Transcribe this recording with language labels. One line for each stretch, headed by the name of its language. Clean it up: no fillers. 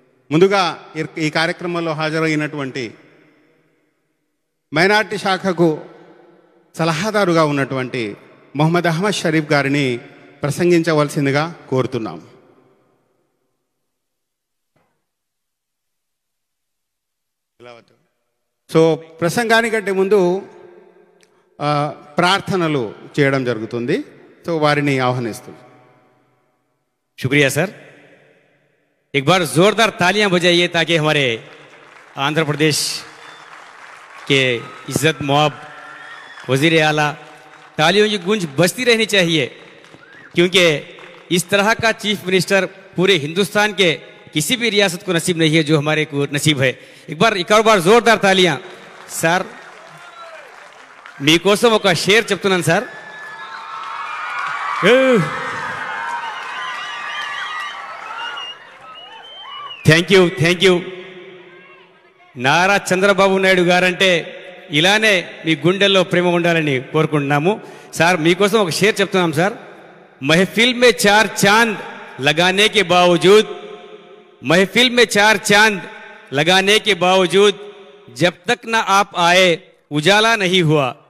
Telugu: ముందుగా ఈ కార్యక్రమంలో హాజరైనటువంటి మైనార్టీ శాఖకు సలహాదారుగా ఉన్నటువంటి మొహమ్మద్ అహ్మద్ షరీఫ్ గారిని ప్రసంగించవలసిందిగా కోరుతున్నాం. సో ప్రసంగానికంటే ముందు ప్రార్థనలు చేయడం జరుగుతుంది. तो वारिनी आह्वानिस्तुन्नानु.
Hindi: शुक्रिया सर. एक बार जोरदार तालियां बजाइए ताकि हमारे आंध्र प्रदेश के इज्जत मुआब वजीर आला, तालियों की गूंज बजती रहनी चाहिए क्योंकि इस तरह का चीफ मिनिस्टर पूरे हिंदुस्तान के किसी भी रियासत को नसीब नहीं है जो हमारे को नसीब है. एक बार जोरदार तालियां.
Telugu: सर మీకోసం ఒక షేర్ చెప్తున్నాను sir. Thank you. Nara Chandrababu Naidu guarantee ఇలానే మీ గుండెల్లో ప్రేమ ఉండాలని కోరుకుంటున్నాము. సార్ మీకోసం ఒక షేర్ చెప్తున్నాం సార్.
Hindi: महफिल में चार चांद लगाने के बावजूद, महफिल में चार चांद लगाने के बावजूद जब तक ना आप आए उजाला नहीं हुआ.